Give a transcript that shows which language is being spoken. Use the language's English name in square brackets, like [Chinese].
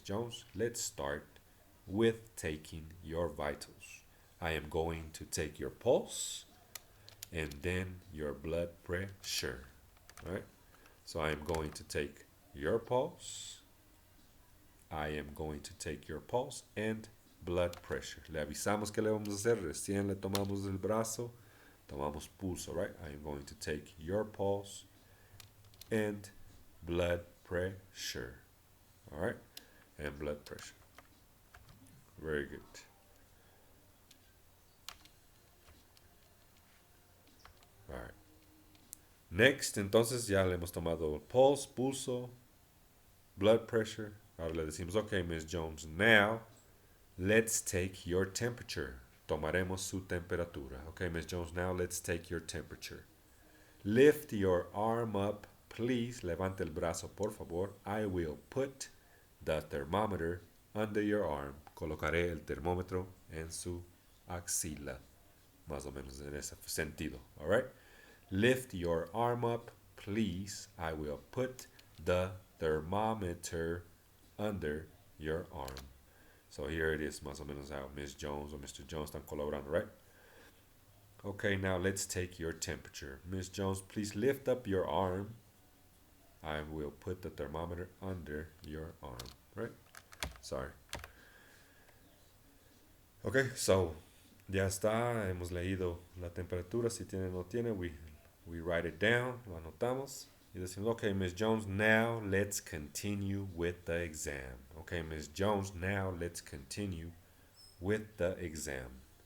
[English] Jones, let's start with taking your vitals. I am going to take your pulse and then your blood pressure. Right? So I am going to take your pulse I am going to take your pulse and blood pressure. [Spanish] Le avisamos que le vamos a hacer, recién le tomamos el brazo, tomamos pulso, right? [English] I am going to take your pulse and blood pressure, all right? And blood pressure. Very good. [Spanish] All right. Next, entonces ya le hemos tomado pulse, pulso, blood pressure. Ahora le decimos, [English] okay, Miss Jones, now let's take your temperature. [Spanish] Tomaremos su temperatura. [English] Okay, Miss Jones, now let's take your temperature. Lift your arm up, please. [Spanish] Levante el brazo, por favor. [English] I will put the thermometer under your arm. [Spanish] Colocaré el termómetro en su axila. Más o menos en ese sentido. [English] All right? Lift your arm up, please. I will put the thermometer under your arm. So here it is, [Spanish] más o menos [English] how Miss Jones or Mr. Jones [Spanish] están colaborando, [English] right? Okay, now let's take your temperature. Miss Jones, please lift up your arm. I will put the thermometer under your arm, right? Sorry. [Spanish] Okay, so ya está, hemos leído la temperatura, si tiene o no tiene, [English] we write it down, [Spanish] lo anotamos. Y decimos, [English] okay, Miss Jones, now let's continue with the exam. Okay, Miss Jones, now let's continue with the exam.